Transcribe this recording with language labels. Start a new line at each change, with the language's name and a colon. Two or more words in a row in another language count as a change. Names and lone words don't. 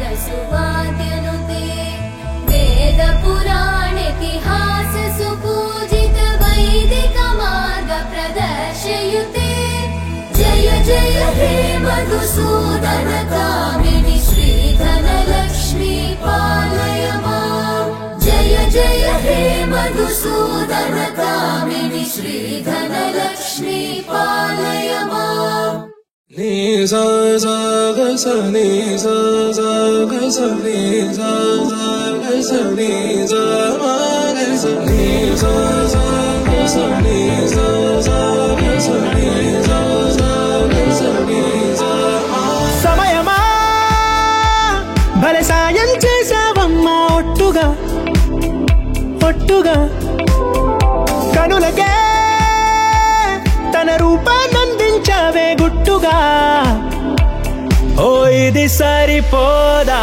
Sanskrit: सुवाद्यनुते वेद पुराणेतिहास सुपूजित वैदिक मार्ग प्रदर्शयुते जय जय हे मधुसूदन कामिनि श्रीधन लक्ष्मी पालय माम् जय जय हे मधुसूदन कामिनि श्रीधन लक्ष्मी पालय माम् नि सा सा ग स नि सा सा ग स नि सा सा ग स नि सा मा ग स नि सा सा ग स नि सा सा ग स नि सा सा ग स नि सा मा
Telugu: సమయమా భలే సాయం చేసావమ్మా ఒట్టుగా ఒట్టుగా కనులకే తన రూపాన్నందించావే గుట్టుగా ఓ ఇది సరిపోదా